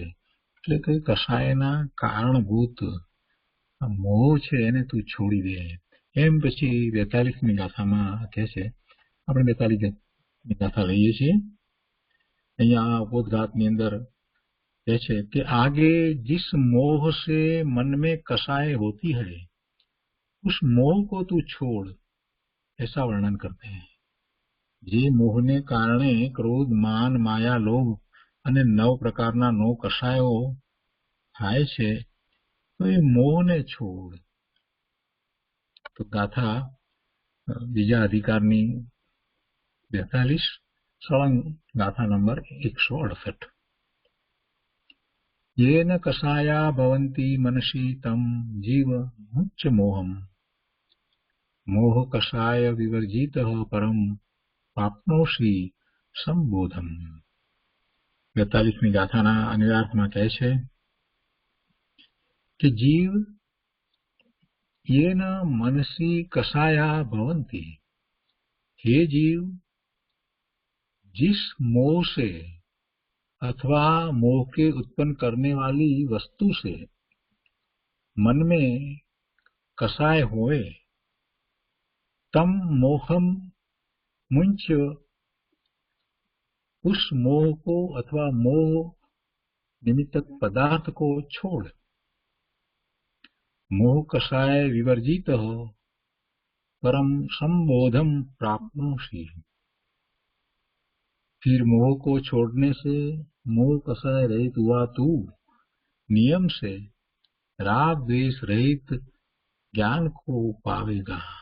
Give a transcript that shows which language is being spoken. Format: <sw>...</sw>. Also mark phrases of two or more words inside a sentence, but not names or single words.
<gu>એટલે કે કષાયના કારણભૂત મોહ છે એને તું છોડી દે. એમ પછી 42મી ગાથામાં કહે છે. આપણે 42મી ગાથા લઈએ છીએ. અહીંયા ઉपोद्घातની અંદર કહે છે</gu> <hi>कि आगे जिस मोह से मन में कषाय होती है उस मोह को तू छोड़, ऐसा वर्णन करते हैं.</hi> <gu>જે મોહને કારણે ક્રોધ, માન, માયા, લોભ અને 9 પ્રકારના નો કષાયો થાય છે તો એ મોહને છોડ. તો ગાથા બીજા અધિકારની 42 સળંગ ગાથા નંબર 168.</gu> <sa>येन कषाया भवन्ति मनसि तं जीव मुच्च मोहम् मोह कषाय विवर्जितः परम प्राप्नोषि संबोधम्.</sa> <gu>42મી ગાથાના અન્વયાર્થમાં કહે છે કે</gu> <sa>जीव येन मनसि कषाया</sa> <hi>भवन्ति, हे जीव जिस मोह से अथवा मोह के उत्पन्न करने वाली वस्तु से मन में कषाय होए,</hi> <sa>तम मोहम मुंच,</sa> <hi>उस मोह को अथवा मोह निमित्तक पदार्थ को छोड़.</hi> <sa>मोह कषाय विवर्जित हो परम संबोधम प्राप्नोषि.</sa> <hi>फिर मोह को छोड़ने से मोह कषाय रहित हुआ तू नियम से राग द्वेष रहित ज्ञान को पावेगा.</hi>